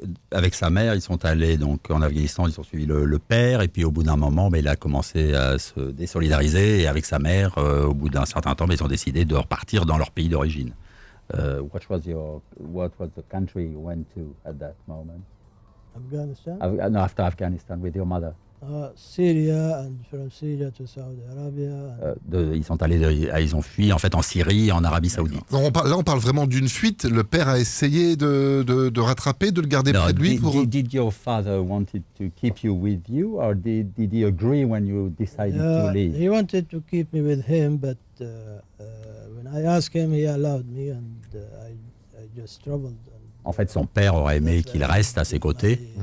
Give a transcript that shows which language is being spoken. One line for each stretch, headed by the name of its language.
French: Avec sa mère, ils sont allés donc en Afghanistan, ils ont suivi le père, et puis au bout d'un moment, il a commencé à se désolidariser, et avec sa mère, au bout d'un certain temps, ils ont décidé de repartir dans leur pays d'origine.
English: What was the country you went to at that moment? Afghanistan, No, after Afghanistan with your mother. Syria, and from Syria to Saudi Arabia.
French: Ils ont fui en fait en Syrie et en Arabie Saoudite. Non, on parle vraiment d'une fuite. Le père a essayé de rattraper, de le garder près de lui pour.
English: Did your father wanted to keep you with you, or did he agree when you decided to leave? He wanted to keep me with him, but when I asked him, he allowed me, and I just traveled. And
French: En fait, son père aurait aimé qu'il reste à ses côtés.